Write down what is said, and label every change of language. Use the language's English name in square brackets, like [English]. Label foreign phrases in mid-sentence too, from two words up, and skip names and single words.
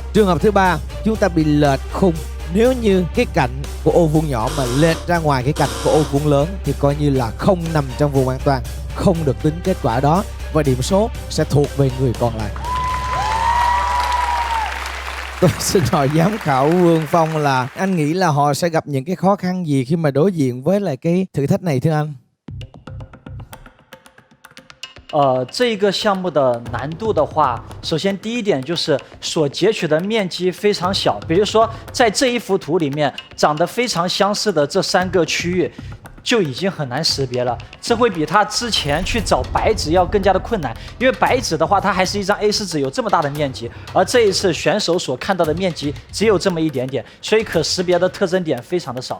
[Vietnamese] Trường hợp thứ ba, chúng ta bị lệch khung. Nếu như cái cạnh của ô vuông nhỏ mà lệch ra ngoài cái cạnh của ô vuông lớn thì coi như là không nằm trong vùng an toàn, không được tính kết quả đó và điểm số sẽ thuộc về người còn lại. Tôi xin hỏi giám khảo Vương Phong là anh nghĩ là họ sẽ gặp những cái khó khăn gì khi mà đối diện với lại cái thử thách này thưa anh? [Chinese] 这个项目的难度的话，首先第一点就是所截取的面积非常小，比如说在这一幅图里面长得非常相似的这3个区域，就已经很难识别了，这会比他之前去找白纸要更加的困难，因为白纸的话它还是一张 A4 纸，有这么大的面积，而这一次选手所看到的面积只有这么一点点，所以可识别的特征点非常的少。